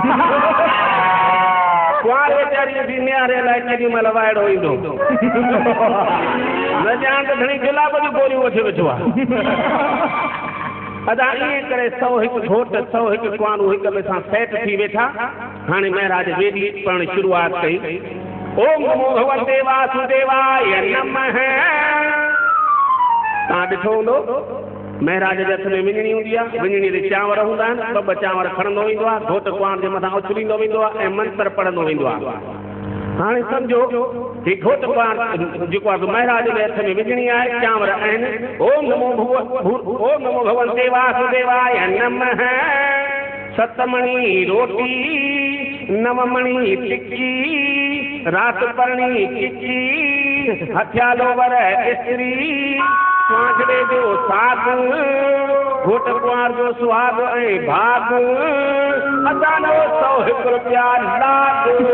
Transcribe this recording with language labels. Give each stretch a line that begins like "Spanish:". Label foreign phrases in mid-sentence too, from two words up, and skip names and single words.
Sindhi: कुंवार वेचारी जी नियारे लाइ केॾी महिल वाइड़ो ईंदो न ॼाण त घणी गुलाब जूं गोरियूं वठी वेठो आहे। अदा ईअं करे 101 घोट 101 कुंवारूं हिक ॿिए सां सेट थी वेठा। हाणे महाराज वेदी पढ़ण शुरूआत कई।
Sanskrit: ओम नमो भगवते वासुदेवाय नमः।
Sindhi: तव्हां ॾिठो हूंदो महाराज जे हथ में विञणी हूंदी आहे। विञणी ते चांवर हूंदा आहिनि। ॿ चांवर खणंदो वेंदो आहे। घोट कुंवार जे मथां उछलींदो वेंदो आहे ऐं मंत्र पढ़ंदो वेंदो आहे। हाणे सम्झो कि घोट कुंवार जेको आहे महाराज जे हथ में विझणी आहे। चांवर आहिनि।
Sanskrit: ओम नमो भगवते वासुदेवाय नमः।
Sindhi: 7 मणी रोटी 9 मणी टिक्की रात परणी चिची हथियालो वर स्त्री स्वांजरे जो साग घोट कुंवार जो सुहाग ऐं भाग असांजो 101 रुपया लाग।